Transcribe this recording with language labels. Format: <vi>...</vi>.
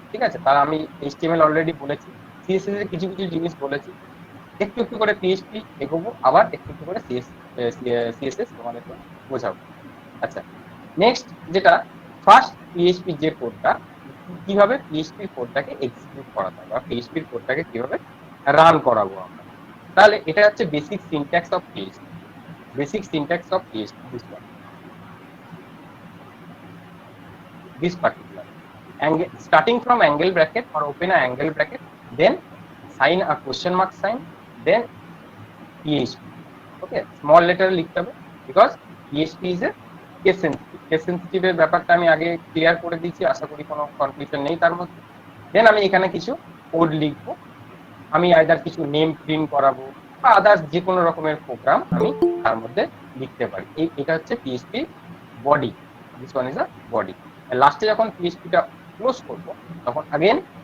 <bn>ঠিক আছে, তার আমি এইচটিএমএল অলরেডি বলেছি, সিএসএস এর কিছু জিনিস বলেছি, একটু একটু করে পিএইচপি এগোবো, আবার একটু একটু করে সিএসএস তোমাদেরকে বোঝাবো। আচ্ছা, নেক্সট যেটা ফার্স্ট পিএইচপি যে কোডটা, কিভাবে পিএইচপি কোডটাকে এক্সিকিউট করাতে হবে বা পিএইচপি কোডটাকে কিভাবে রান করাবো আমরা, তাহলে এটা হচ্ছে basic syntax of PHP.</bn> <en>Basic syntax of PHP this particular angle, starting from angle bracket or open a angle bracket, then sign a question mark sign, then PHP. Okay, small letter</en> <bn>লিখতে হবে</bn> <en>because PHP is a case sensitive.</en> <bn>Case sensitive এর ব্যাপারটা আমি আগে clear করে দিয়েছি, আশা করি কোনো কনফিউশন নেই তার মধ্যে। দেন আমি এখানে কিছু কোড লিখবো, আমি আইদার কিছু নেম প্রিন্ট করাবো বা আদার্স যে কোনো রকমের প্রোগ্রাম আমি তার মধ্যে লিখতে পারি। এটা হচ্ছে PHP body,</bn> <en>This one is a body.</en> <bn>লাস্টে যখন পিএইচপিটা ক্লোজ করবো, তখন আগেন</bn>